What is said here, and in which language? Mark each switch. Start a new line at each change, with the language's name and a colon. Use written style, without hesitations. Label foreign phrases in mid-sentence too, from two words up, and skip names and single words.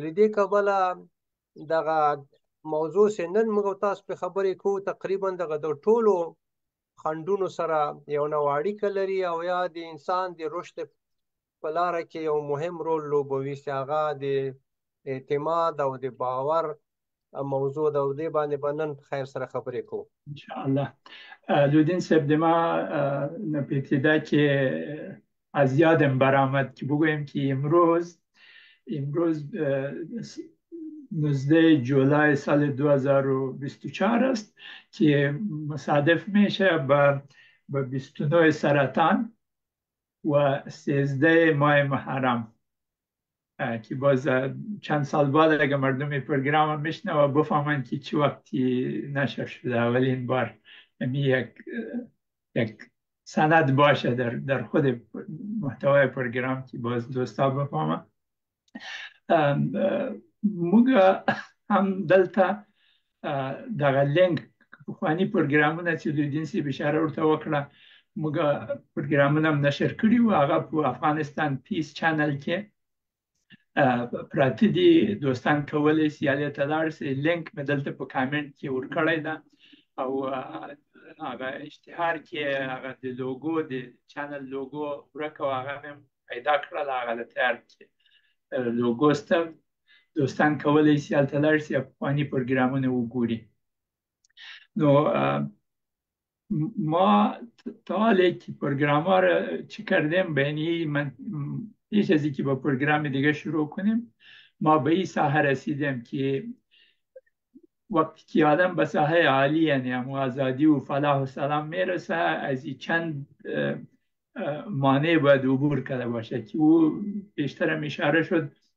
Pashto: له دې کبله دغه موضوع چې نن موږ تاسو په خبرې کوو تقریبا دغه د ټولو خنډونو سره یو نوع اړیکه لري او یا د انسان د رشد په لاره کې یو مهم رول لوبوي چې هغه د اعتماد او د باور موضوع ده. او دې باندې به نن په خیر سره خبرې کوو انشاءالله.
Persian: لودین صاحب،
Pashto: د ما په ابتدا کې
Persian: از یادم برآمد که بگویم که امروز 19 جولای سال 2024 است که مصادف میشه به 29 سرطان و 13 ماه محرم، که باز چند سال بعد اگه مردم پروگرام میشنه و بفهمن که چه وقتی نشر شده اولین بار، یک سند باشه در خود محتوای پروگرام که باز دوستا بفهمن.
Pashto: موږ هم دلته دغه لینک پخواني پروګرامونه چې لودین صاحب اشاره ورته وکړه موږ پروګرامونه هم نشر کړي وو، هغه په افغانستان پیس چینل کې پراته دي. دوستان کولی شي هلې ته لاړ شي. لینک مې دلته په کامنټ کې ورکړی ده او هغه اشتهار کې هغه د لوګو د چینل لوګو ورکه و هغه مې پیدا کړله، هغه د تیار کې لوګو سته. دوستان کولی شي هلته لاړ شي پخواني پروګرامونه وګوري.
Persian: نو ما تا حالی که پروگرام ها رو چی کردیم بینی من پیش از اینکه با پروگرام دیگه شروع کنیم ما به این ساحه رسیدیم که وقتی که آدم به ساحه عالی یعنی آزادی و فلاح و سلام میرسه از این چند مانع باید عبور کرده باشه که او بیشتر اشاره شد.